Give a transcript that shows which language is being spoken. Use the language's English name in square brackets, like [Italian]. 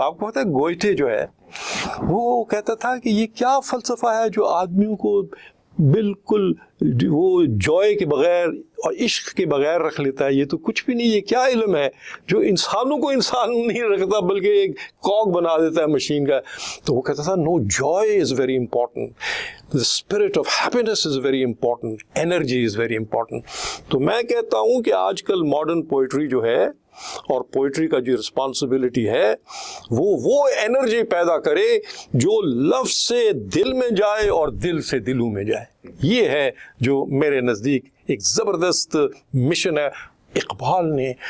[Urdu] آپ کو پتا ہے گوئٹے جو ہے وہ کہتا تھا کہ یہ کیا فلسفہ ہے جو آدمیوں کو بالکل وہ جوائے کے بغیر اور عشق کے بغیر رکھ لیتا ہے. یہ تو کچھ بھی نہیں, یہ کیا علم ہے جو انسانوں کو انسان نہیں رکھتا بلکہ ایک کاگ بنا دیتا ہے مشین کا. تو وہ کہتا تھا [English] no, joy is very important, the spirit of happiness is very important, [Urdu] energy is very important. تو میں کہتا ہوں کہ آج کل ماڈرن پوئٹری جو ہے اور پوئٹری کا جو رسپانسبلٹی ہے وہ انرجی پیدا کرے جو لفظ سے دل میں جائے اور دل سے دلوں میں جائے. یہ ہے جو میرے نزدیک ایک زبردست مشن ہے اقبال نے.